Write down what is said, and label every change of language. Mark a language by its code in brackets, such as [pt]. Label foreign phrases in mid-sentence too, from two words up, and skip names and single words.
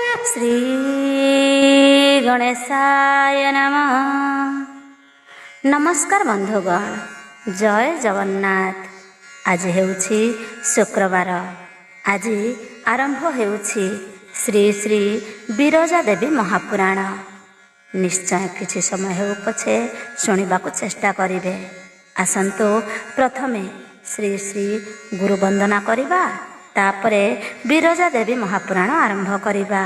[sa] श्री गणेशाय नमः। [or] ନମସ୍କାର ବନ୍ଧୁଗଣ, ଜୟ ଜଗନ୍ନାଥ। ଆଜି ହେଉଛି ଶୁକ୍ରବାର। ଆଜି ଆରମ୍ଭ ହେଉଛି ଶ୍ରୀ ଶ୍ରୀ ବିରଜା ଦେବୀ ମହାପୁରାଣ। ନିଶ୍ଚୟ କିଛି ସମୟ ହେଉ ପଛେ ଶୁଣିବାକୁ ଚେଷ୍ଟା କରିବେ। ଆସନ୍ତୁ ପ୍ରଥମେ ଶ୍ରୀ ଶ୍ରୀ ଗୁରୁ ବନ୍ଦନା କରିବା, ତାପରେ ବିରଜା ଦେବୀ ମହାପୁରାଣ ଆରମ୍ଭ କରିବା।